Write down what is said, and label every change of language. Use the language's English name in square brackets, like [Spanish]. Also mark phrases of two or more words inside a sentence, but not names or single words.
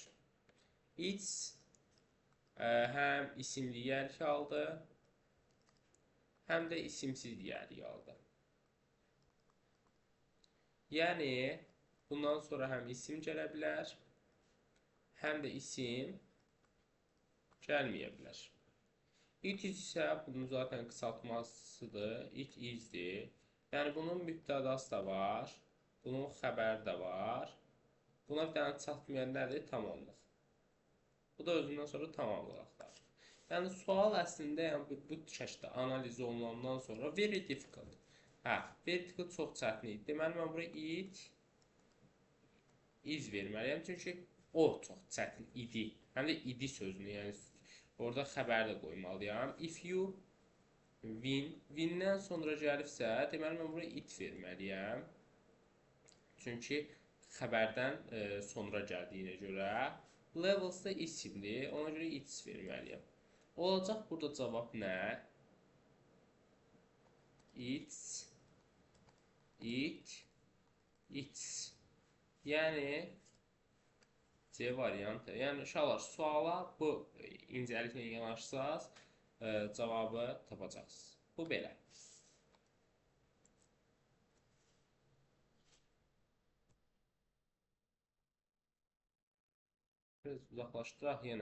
[Azerbaijani] Its həm isimli yərki aldı, həm də isimsiz yərki aldı. Yəni, bundan sonra həm isim gələ bilər, həm də isim gəlməyə bilər. [English] It is [Azerbaijani] isə bunun zaten qısaltmasıdır, it is'dir. Yəni, bunun mübtədası da var, bunun xəbəri də var. Buna bir dənə çatmayan nədir? Tamamlıq. Bu da özündən sonra tamamlıq axtarır. Yəni, sual əslində bu şəkildə analiz olunandan sonra [English] very difficult. Very difficult [Azerbaijani] çox çətin idi. Deməli, mən buraya [English] it is [Azerbaijani] verməliyəm, çünki o çox çətin idi. Həm də idi sözünü, yəni orada xəbəri də qoymalıyam. [English] If you win, [Azerbaijani] windən sonra gəlibsə, deməli, mən buraya it verməliyəm. Çünki xəbərdən sonra gəldiyinə görə. Levels da isimdir, ona görə its verməliyəm. Olacaq burada cavab nə? [English] Its, it, its. [Azerbaijani] Yəni, C variantı. Yəni, uşaqlar, suala bu incəliklə yanaşsaz, cavabı tapacaqsınız. Bu belə. Biraz uzaqlaşdıraq yenə.